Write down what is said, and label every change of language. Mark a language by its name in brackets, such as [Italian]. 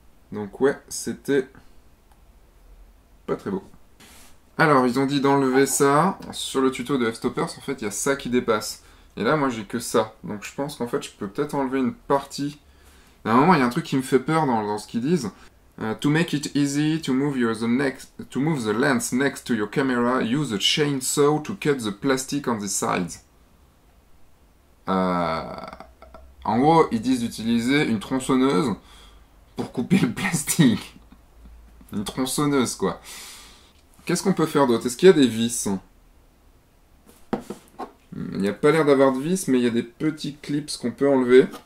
[French] Donc ouais, c'était pas très beau. Alors, ils ont dit d'enlever ça. Sur le tuto de F-Stoppers, en fait, il y a ça qui dépasse. Et là, moi, j'ai que ça. Donc je pense qu'en fait, je peux peut-être enlever une partie. À un moment, il y a un truc qui me fait peur dans ce qu'ils disent. [English] To make it easy to move the lens next to your camera, use a chainsaw to cut the plastic on the sides. [French] En gros, ils disent d'utiliser une tronçonneuse pour couper le plastique. Une tronçonneuse, quoi. Qu'est-ce qu'on peut faire d'autre? Est-ce qu'il y a des vis? Il n'y a pas l'air d'avoir de vis, mais il y a des petits clips qu'on peut enlever.